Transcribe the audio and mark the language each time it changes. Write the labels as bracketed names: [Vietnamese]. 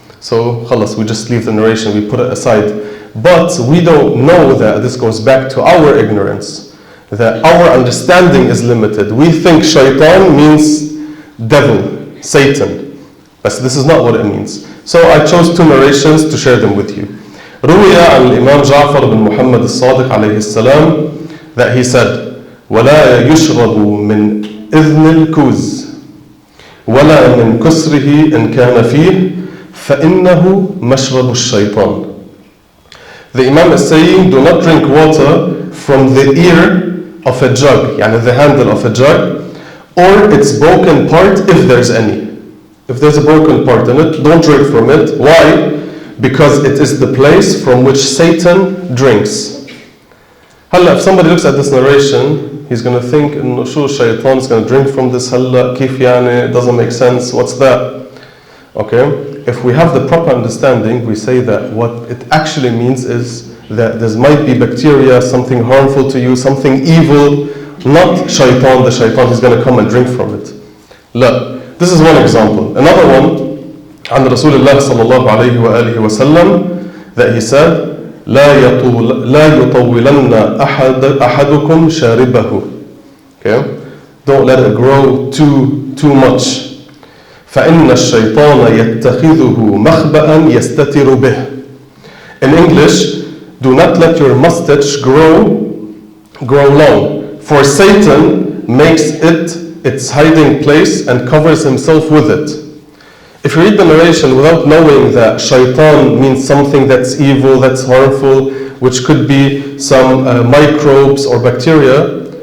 [English] So, khalas, we just leave the narration, we put it aside. But we don't know that this goes back to our ignorance, that our understanding is limited. We think shaitan means devil, Satan. But this is not what it means. So I chose two narrations to share them with you. [Arabic] روي عن الإمام جعفر بن محمد الصادق عليه السلام that he said, ولا يشرب من إذن الكوز ولا من كسره إن كان فيه فإنه مشرب الشيطان. [English] The Imam is saying, do not drink water from the ear of a jug, the handle of a jug, or its broken part if there's any. If there's a broken part in it, don't drink from it. Why? Because it is the place from which Satan drinks. If somebody looks at this narration, he's going to think, شو shaitan is going to drink from this كيف it doesn't make sense, what's that? Okay? If we have the proper understanding, we say that what it actually means is that there might be bacteria, something harmful to you, something evil, not shaitan, the shaitan is going to come and drink from it. لا. This is one example. [Arabic] Another one, عن رسول الله صلى الله عليه وآله وسلم, that he said, لا يطولن أحدكم شاربه. [English] Okay? Don't let it grow too much. [Arabic] فإن الشيطان يتخذه مخبأ يستتر به. [English] In English, do not let your mustache grow long, for Satan makes it its hiding place and covers himself with it. If you read the narration without knowing that shaitan means something that's evil, that's harmful, which could be some microbes or bacteria,